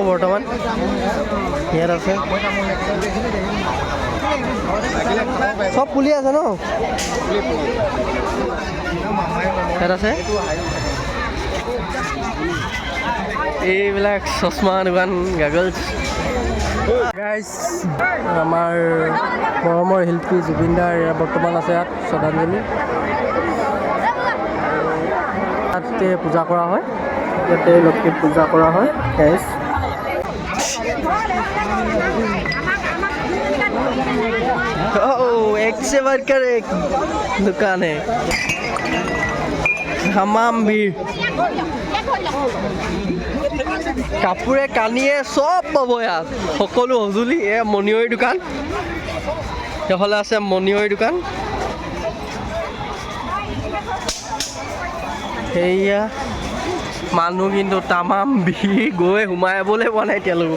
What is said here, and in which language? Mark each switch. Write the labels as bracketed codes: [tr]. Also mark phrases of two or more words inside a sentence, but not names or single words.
[as] বৰ্তমান ইয়াত আছে চব পুলি আছে ন, ইয়াত আছে এইবিলাক চশমা দোকান গাগলছ। গাইজ আমাৰ মৰমৰ শিল্পী জুবিনদাৰ বৰ্তমান আছে ইয়াত শ্ৰদ্ধাঞ্জলি। ইয়াতে পূজা কৰা হয়, ইয়াতে লক্ষ্মী পূজা কৰা হয়। [hi] গাইজ एक से बढ़कर एक दुकान है, तमाम भीड़। [as] কাপোৰে কানিয়ে চব পাব ইয়াত, সকলো সঁজুলি। এয়া মণিয়ৰী দোকান, এইফালে আছে মণিয়ৰী দোকান। সেয়া মানুহ কিন্তু তামাম ভিৰ, গৈ সোমাই যাবলৈ পোৱা নাই এতিয়ালৈকে।